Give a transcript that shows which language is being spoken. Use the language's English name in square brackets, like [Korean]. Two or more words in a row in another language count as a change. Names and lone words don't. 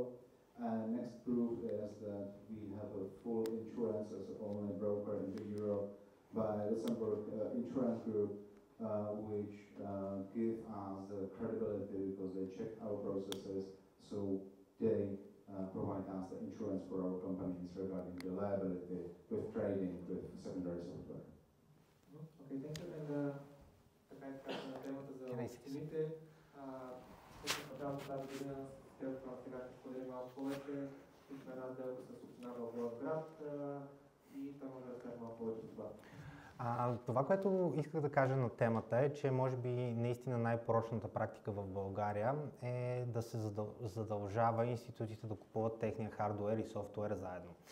[English] And next proof is that we have a full insurance as the only broker in Europe by Luxembourg Insurance Group, which give us the credibility because they check our processes, so they provide us the insurance for our companies regarding the liability with trading with secondary software. Okay, thank you. And [Bulgarian] така и така на темата за цените. Началото тази година сега ще споделим малко повече. Имаме една сделка с община Благоевград и той може да разкаже малко повече за това. Това, което исках да кажа на темата е, че може би наистина най-порочната практика в България е да се задължава институтите да купуват техния хардуер и софтуер заедно.